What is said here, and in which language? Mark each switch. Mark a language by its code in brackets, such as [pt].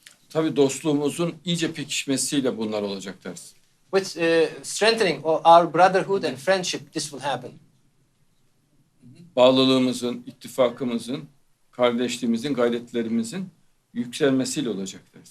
[tr] Tabii dostluğumuzun iyice pekişmesiyle bunlar olacak dersin. [en] With strengthening our brotherhood and friendship, this will happen. [tr] Bağlılığımızın, ittifakımızın, kardeşliğimizin, gayretlerimizin yükselmesiyle olacak dersin.